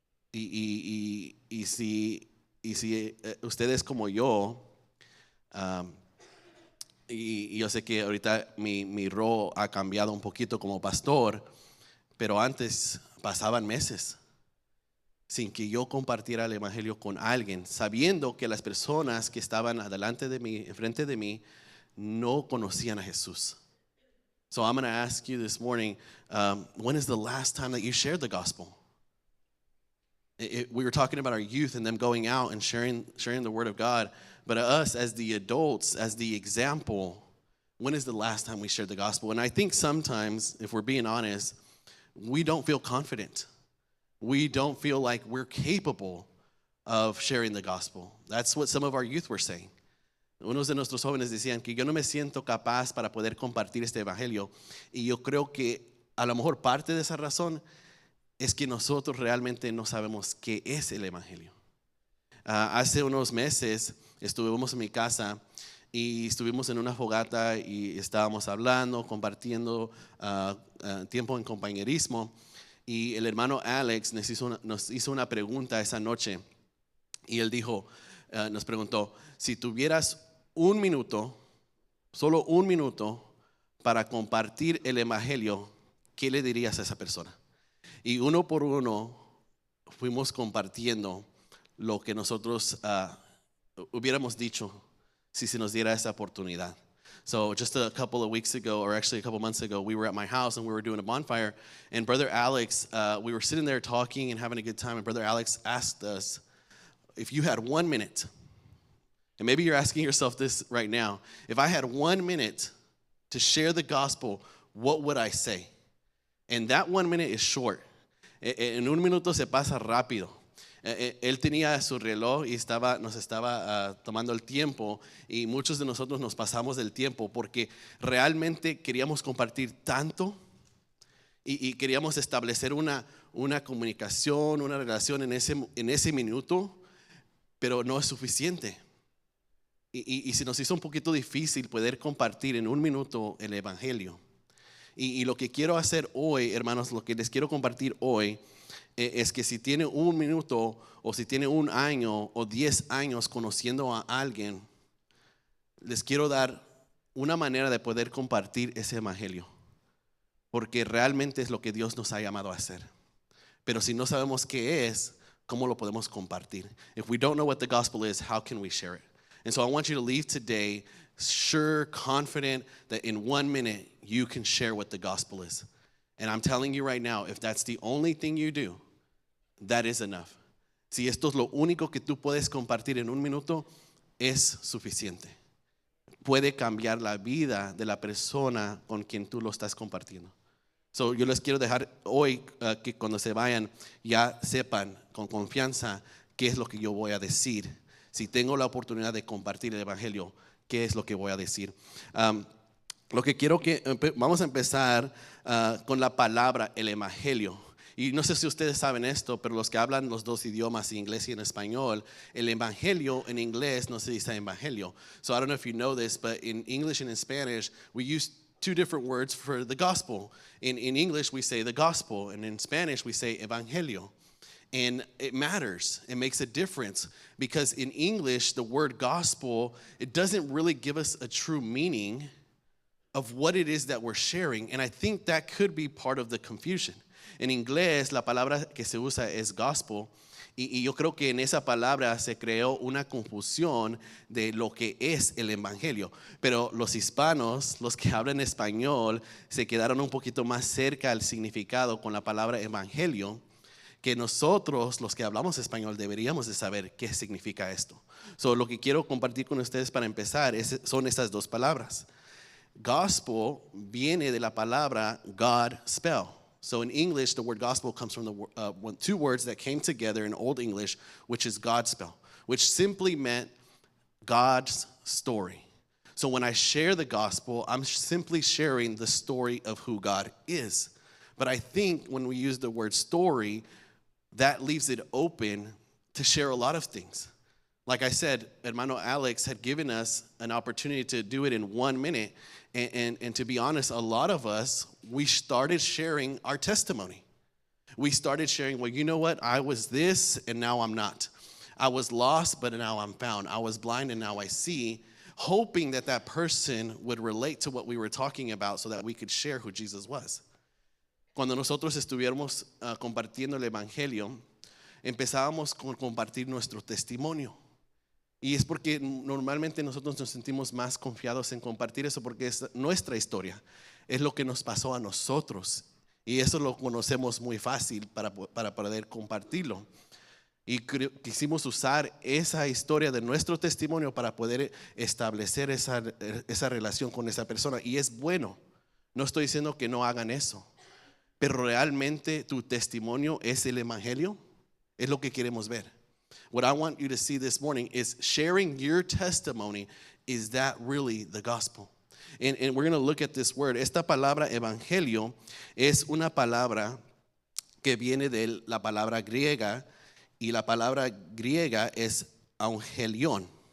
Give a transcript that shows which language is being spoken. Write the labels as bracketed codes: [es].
[es] Y si usted es como yo, y yo sé que ahorita mi rol ha cambiado un poquito como pastor, pero antes pasaban meses sin que yo compartiera el evangelio con alguien, sabiendo que las personas que estaban adelante de mí, enfrente de mí, no conocían a Jesús. [en] So I'm going to ask you this morning, when is the last time that you shared the gospel? We were talking about our youth and them going out and sharing the word of God, but us as the adults, as the example, when is the last time we shared the gospel? And I think sometimes, if we're being honest, we don't feel confident. We don't feel like we're capable of sharing the gospel. That's what some of our youth were saying. [es] Unos de nuestros jóvenes decían que yo no me siento capaz para poder compartir este evangelio, y yo creo que a lo mejor parte de esa razón es que nosotros realmente no sabemos qué es el evangelio. Hace unos meses estuvimos en mi casa y estuvimos en una fogata y estábamos hablando, compartiendo tiempo en compañerismo, y el hermano Alex nos hizo una pregunta esa noche, y él dijo, nos preguntó, si tuvieras un minuto, solo un minuto para compartir el evangelio, ¿qué le dirías a esa persona? Y uno por uno fuimos compartiendo lo que nosotros hubiéramos dicho si se nos diera esa oportunidad. [en] So just a couple of weeks ago, or actually a couple months ago, we were at my house and we were doing a bonfire. And Brother Alex, we were sitting there talking and having a good time. And Brother Alex asked us, if you had 1 minute, and maybe you're asking yourself this right now, if I had 1 minute to share the gospel, what would I say? And that 1 minute is short. [es] En un minuto se pasa rápido. Él tenía su reloj y nos estaba tomando el tiempo, y muchos de nosotros nos pasamos del tiempo porque realmente queríamos compartir tanto y queríamos establecer una comunicación, una relación en ese minuto, pero no es suficiente. Y se nos hizo un poquito difícil poder compartir en un minuto el evangelio. Y lo que quiero hacer hoy, hermanos, lo que les quiero compartir hoy es que si tiene un minuto o si tiene 1 año o 10 años conociendo a alguien, les quiero dar una manera de poder compartir ese evangelio, porque realmente es lo que Dios nos ha llamado a hacer. Pero si no sabemos qué es, ¿Cómo lo podemos compartir? [en] If we don't know what the gospel is, how can we share it? And so I want you to leave today sure, confident that in 1 minute you can share what the gospel is. And I'm telling you right now, if that's the only thing you do, that is enough. [es] Si esto es lo único que tú puedes compartir en 1 minuto, es suficiente. Puede cambiar la vida de la persona con quien tú lo estás compartiendo. So, yo les quiero dejar hoy que cuando se vayan ya sepan con confianza qué es lo que yo voy a decir. Si tengo la oportunidad de compartir el evangelio, ¿qué es lo que voy a decir? Lo que quiero que vamos a empezar con la palabra el evangelio. Y no sé si ustedes saben esto, pero los que hablan los dos idiomas, inglés y en español, el evangelio en inglés no se dice evangelio. [en] So I don't know if you know this, but in English and in Spanish, we use two different words for the gospel. In English, we say the gospel, and in Spanish, we say evangelio. And it matters. It makes a difference because in English, the word gospel, it doesn't really give us a true meaning of what it is that we're sharing. And I think that could be part of the confusion. [es] En inglés, la palabra que se usa es gospel. Y yo creo que en esa palabra se creó una confusión de lo que es el evangelio. Pero los hispanos, los que hablan español, se quedaron un poquito más cerca al significado con la palabra evangelio, que nosotros, los que hablamos español, deberíamos de saber qué significa esto. So, lo que quiero compartir con ustedes para empezar son estas dos palabras. Gospel viene de la palabra God spell. [en] So in English, the word gospel comes from the two words that came together in Old English, which is Godspell, which simply meant God's story. So when I share the gospel, I'm simply sharing the story of who God is. But I think when we use the word story, that leaves it open to share a lot of things. Like I said, Hermano Alex had given us an opportunity to do it in 1 minute. And to be honest, a lot of us, we started sharing our testimony. We started sharing, well, you know what? I was this and now I'm not. I was lost, but now I'm found. I was blind and now I see, hoping that that person would relate to what we were talking about so that we could share who Jesus was. [es] Cuando nosotros estuviéramos compartiendo el evangelio, empezábamos con compartir nuestro testimonio. Y es porque normalmente nosotros nos sentimos más confiados en compartir eso porque es nuestra historia, es lo que nos pasó a nosotros y eso lo conocemos muy fácil para poder compartirlo. Y quisimos usar esa historia de nuestro testimonio para poder establecer esa relación con esa persona. Y es bueno, no estoy diciendo que no hagan eso, pero realmente tu testimonio es el evangelio, es lo que queremos ver. [en] What I want you to see this morning is sharing your testimony. Is that really the gospel? And we're going to look at this word. [es] Esta palabra evangelio es una palabra que viene de la palabra griega y la palabra griega es angelion.